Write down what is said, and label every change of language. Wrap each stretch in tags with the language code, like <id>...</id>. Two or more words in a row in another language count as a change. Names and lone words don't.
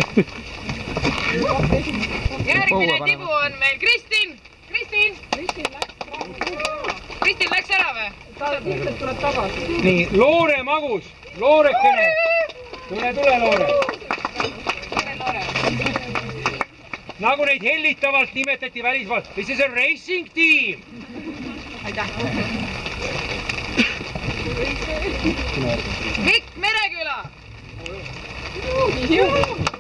<et>Järgmine tibu on meil Kristin. Kristin läks ära või? Ta lihtsalt tuleb tagasi. Nii, Loore Magus. Loorekene. Tule, Loore. Nagu neid hellitavalt nimetati välismaalt.</et> <en>This is a racing team.</en> <et>Aitäh. Mikk Mereküla.</et>